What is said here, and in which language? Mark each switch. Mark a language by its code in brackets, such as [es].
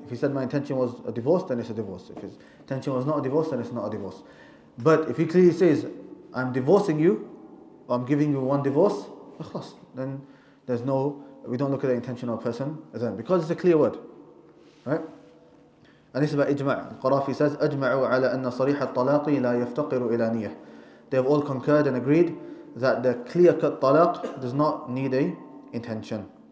[en] If he said my intention was a divorce, then it's a divorce. If his intention was not a divorce, then it's not a divorce. But if he clearly says, I'm divorcing you, or I'm giving you one divorce, then we don't look at the intention of a person then, because it's a clear word. Right? And this is about ijma'. Al-Qarafi says, [ar] أجمعوا على أن صريح الطلاق لا يفتقر إلى نية. [en] They have all concurred and agreed that the clear-cut talaq does not need a intention.